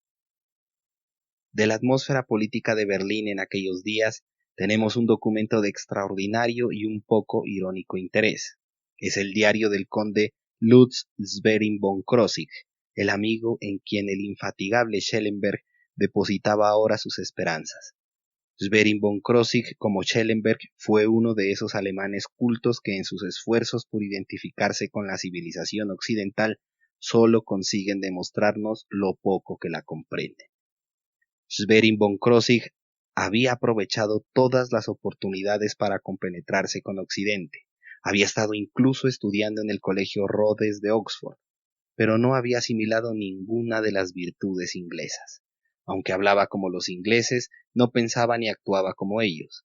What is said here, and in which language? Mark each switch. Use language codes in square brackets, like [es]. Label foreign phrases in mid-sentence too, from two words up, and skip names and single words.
[es] De la atmósfera política de Berlín en aquellos días, tenemos un documento de extraordinario y un poco irónico interés. Es el diario del conde Lutz Schwerin von Krosigk, el amigo en quien el infatigable Schellenberg depositaba ahora sus esperanzas. Schwerin von Krosigk, como Schellenberg, fue uno de esos alemanes cultos que en sus esfuerzos por identificarse con la civilización occidental solo consiguen demostrarnos lo poco que la comprenden. Schwerin von Krosigk había aprovechado todas las oportunidades para compenetrarse con Occidente. Había estado incluso estudiando en el Colegio Rhodes de Oxford, pero no había asimilado ninguna de las virtudes inglesas. Aunque hablaba como los ingleses, no pensaba ni actuaba como ellos.